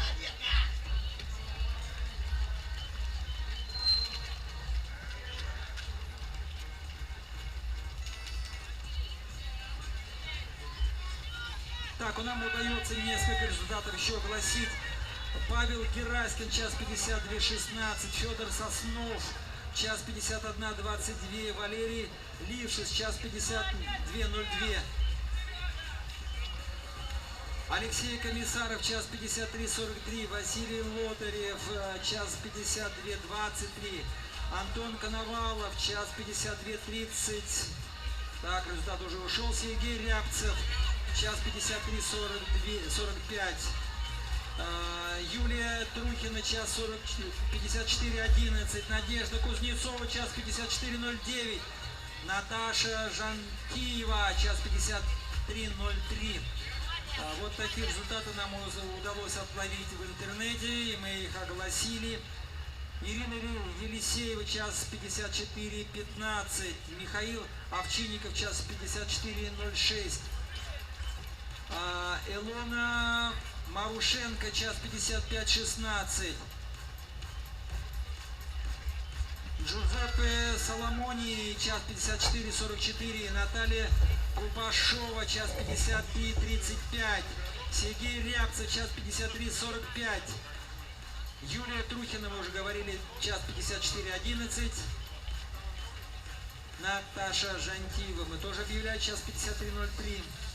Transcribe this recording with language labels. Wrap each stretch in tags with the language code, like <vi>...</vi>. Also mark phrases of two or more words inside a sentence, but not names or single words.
<ru>Так, нам удается несколько результатов еще огласить. Павел Гераськин, час 52:16. Федор Соснов, час 51:22. Валерий Лившиц, час 52:02. Алексей Комиссаров, час 53:43. Василий Лотарев, час 52:23. Антон Коновалов, час 52:30. Так, результат уже ушел. Сергей Рябцев, час 53:45. Юлия Трухина, час 54:11. Надежда Кузнецова, час 54:09. Наташа Жантиева, час 53:03. Вот такие результаты нам удалось отловить в интернете, и мы их огласили. Ирина Елисеева, час 54:15. Михаил Овчинников, час 54:06. Илона Марушенко, час 55:16. Джузеппе Соломони, час 54:44. Наталья Кубашова, час 53:35. Сергей Рябцев, час 53:45. Юлия Трухина, мы уже говорили, час 54:11. Наташа Жантиева, мы тоже объявляем, час 53:03.</ru>